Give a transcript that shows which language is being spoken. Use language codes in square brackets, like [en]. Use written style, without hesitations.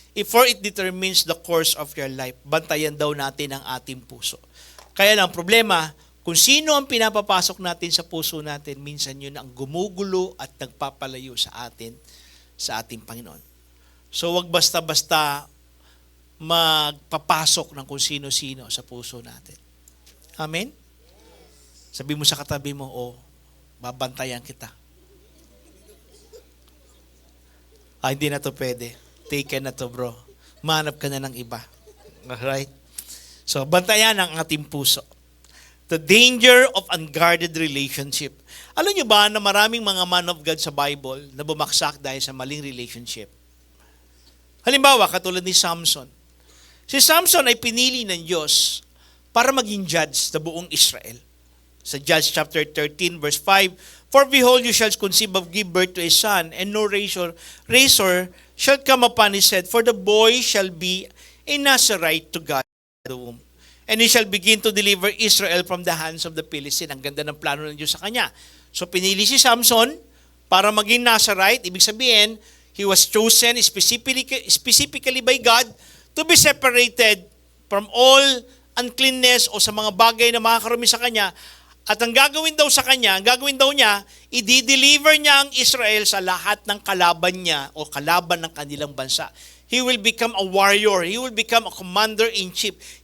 [en] For it determines the course of your life. [tl] Bantayan daw natin ang ating puso. Kaya lang, problema, kung sino ang pinapapasok natin sa puso natin, minsan yun ang gumugulo at nagpapalayo sa ating Panginoon. So, wag basta-basta magpapasok ng kung sino-sino sa puso natin. Amen? Sabi mo sa katabi mo, babantayan kita. Hindi na to pwede. Taken na to, bro. Manap ka na ng iba. Alright? So, bantayan ang ating puso. [en] The danger of unguarded relationship. [tl] Alam niyo ba na maraming mga man of God sa Bible na bumaksak dahil sa maling relationship? Halimbawa, katulad ni Samson. Si Samson ay pinili ng Diyos para maging judge sa buong Israel. [en] Sa Judges chapter 13 verse 5, for behold, you shall conceive of give birth to a son, and no razor shall come upon his head, for the boy shall be a Nazarite to God in the womb. And he shall begin to deliver Israel from the hands of the Philistines. [tl] Ang ganda ng plano ng Diyos sa kanya. So pinili si Samson para maging Nazarite. Ibig sabihin, [en] he was chosen specifically by God to be separated from all uncleanness [tl] o sa mga bagay na makakarumi sa kanya. At ang gagawin daw niya, i-deliver niya ang Israel sa lahat ng kalaban niya o kalaban ng kanilang bansa. [en] He will become a warrior. He will become a commander-in-chief.